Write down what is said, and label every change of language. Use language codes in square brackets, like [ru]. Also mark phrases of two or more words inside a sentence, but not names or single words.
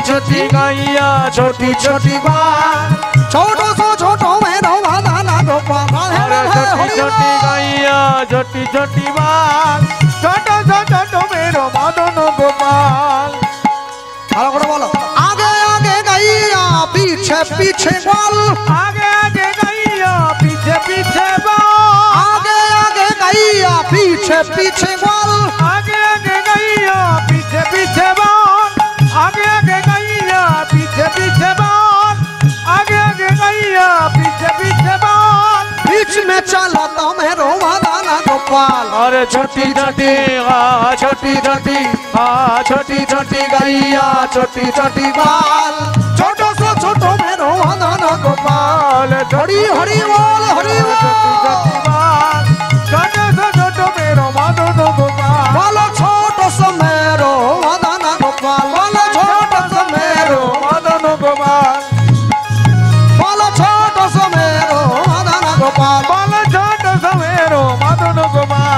[hi] छोटी गैया छोटी छोटी बाल छोटो सो छोटो मेरो मदन गोपाल अरे छोटी छोटी गैया छोटी छोटी बाल छोटो सो छोटो मेरो मदन गोपाल [bn] ভালো করে বলো আগে আগে গাইয়া পিছে পিছে বল [hi] आगे आगे गैया पीछे पीछे बाल [bn] আগে আগে গাইয়া পিছে পিছে বল [hi] आगे आगे गैया पीछे पीछे बाल आगे आगे गैया पीछे पीछे बाल आगे आगे गैया पीछे पीछे बाल बीच में चला तो मेरो मदन गोपाल अरे छोटी छोटी छोटी छोटी छोटी छोटी गैया छोटी छोटी बाल छोटो सो छोटो मेरो मदन गोपाल हरि हरि बोल हरि बोल छोटो सो छोटो मेरो मदन गोपाल बोलो छोटो सो मेरो मदन गोपाल बोलो छोटो सो मेरो मदन गोपाल बोलो छोटो सो मेरो मदन गोपाल बोलो छोटो सो मेरो मदन गोपाल